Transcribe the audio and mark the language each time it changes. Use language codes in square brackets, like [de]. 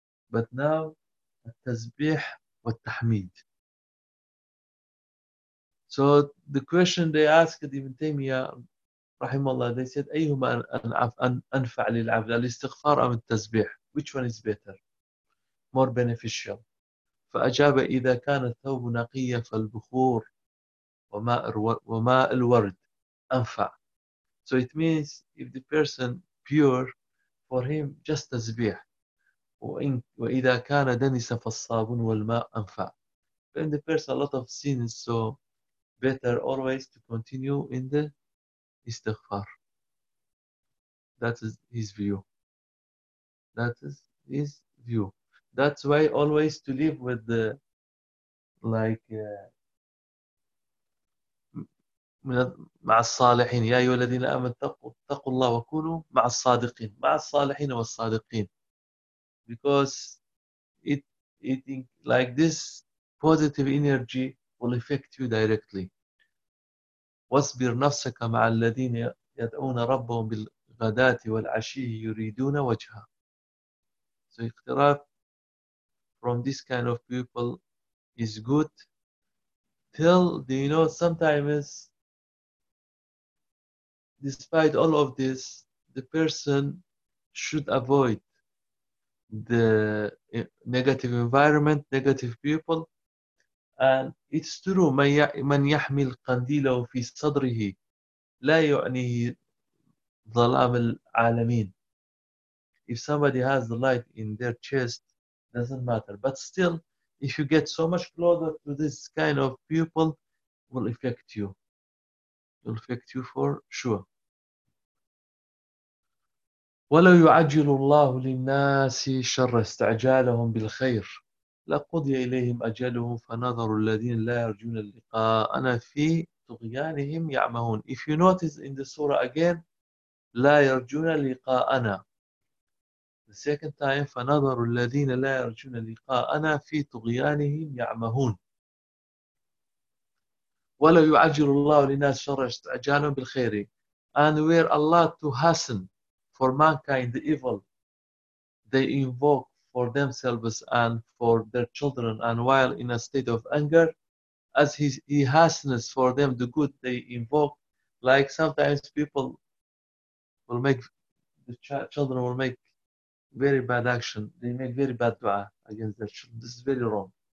[en] But now, at-tazbih wa tahmid. So the question they asked Ibn Taymiyyah, rahimahullah, they said, [ar] أيهما أنفع للعبد, الاستغفار أم التسبيح? [en] Which one is better? More beneficial. [ar] فأجاب إذا كان الثوب نقيا فالبخور وماء الورد أنفع. [en] So it means if the person pure, for him just تسبيح. [ar] وإذا كان دنس فالصابون والماء أنفع. [en] When the person a lot of sins, so better always to continue in the istighfar. That is his view. That is his view. That's why always to live with the, like, [ar] مع الصالحين. يا أيها الذين آمنوا اتقوا الله وكونوا مع الصادقين. مع الصالحين والصادقين. [en] Because it like this positive energy will affect you directly. [ar] واصبر نفسك مع الذين يدعون ربهم بالغداة والعشي يريدون وجهه. [en] So [ar] اقتراب [en] from this kind of people is good till they, you know, sometimes despite all of this the person should avoid the negative environment, negative people. And it's true, [ar] من يحمل قنديله في صدره لا يعنيه ظلام العالمين. [en] If somebody has the light in their chest, doesn't matter. But still, if you get so much closer to this kind of people, will affect you. Will affect you for sure. [ar] ولو يعجل الله للناس شر استعجالهم بالخير لقضي إليهم أجلهم فنظر الذين لا يرجون اللقاء أنا في طغيانهم يعمهون. [en] If you notice in the surah again, [ar] لا يرجون اللقاء أنا. [en] The second time, [ar] فنظر الذين لا يرجون اللقاء أنا في طغيانهم يعمهون. ولو يعجل الله للناس شر استعجالهم بالخير. [en] And were Allah to hasten for mankind the evil they invoke for themselves and for their children, and while in a state of anger, as he hastens for them the good they invoke, like sometimes people will make, the children will make very bad action, they make very bad dua against their children. This is very wrong.